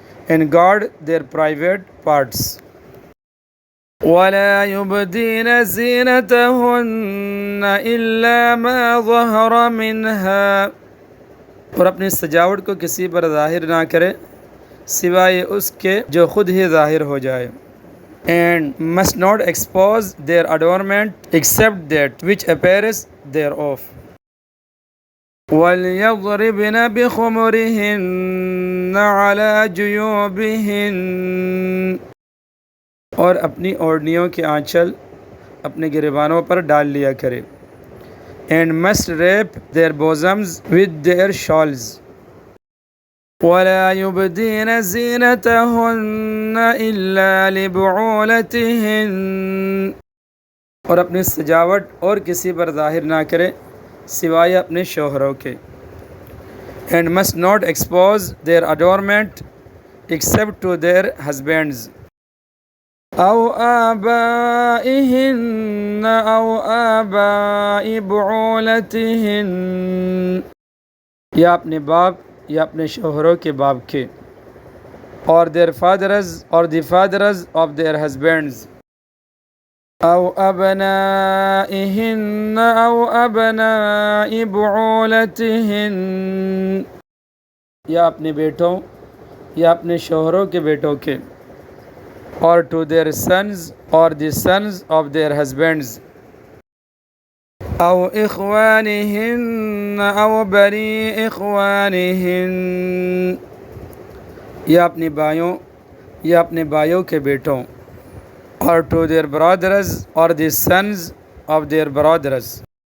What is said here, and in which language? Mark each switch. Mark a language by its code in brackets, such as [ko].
[en] And guard their private parts. [ar] وَلَا يُبْدِينَ زِينَتَهُنَّ إِلَّا مَا ظَهَرَ مِنْهَا، [ur] اور اپنی سجاوٹ کو کسی پر ظاہر نہ کرے سوائے اس کے جو خود ہی ظاہر ہو جائے. [en] And must not expose their adornment except that which appears thereof. [ar] وَلْيَضْرِبْنَ بِخُمُرِهِنَّ عَلَى جُيُوبِهِنَّ، [ur] اور اپنی اوڑھنیوں کے آنچل اپنے گریبانوں پر ڈال لیا کرے. [en] And must wrap their bosoms with their shawls. [ar] وَلَا يُبْدِينَ زِينَتَهُنَّ إِلَّا لِبُعُولَتِهِنَّ، [ur] اور اپنی سجاوٹ اور کسی پر ظاہر نہ کرے سوائے اپنے شوہروں کے. [en] And must not expose their adornment except to their husbands. [ar] أَوْ آبَائِهِنَّ أَوْ آبَاءِ بُعُولَتِهِنَّ، [ur] یا اپنے باپ یا اپنے شوہروں کے باپ کے. [en] اور their fathers or the fathers of their husbands. [ar] أَوْ أَبْنَائِهِنَّ أَوْ أَبْنَاءِ بُعُولَتِهِنَّ، [ur] یا اپنے بیٹوں یا اپنے شوہروں کے بیٹوں کے. [en] اور to their sons or the sons of their husbands. [ar] أَوْ إِخْوَانِهِنَّ أَوْ بَنِي إِخْوَانِهِنَّ، [ur] یا اپنے بھائیوں یا اپنے بھائیوں کے بیٹوں. [en] اور to their brothers or the sons of their brothers.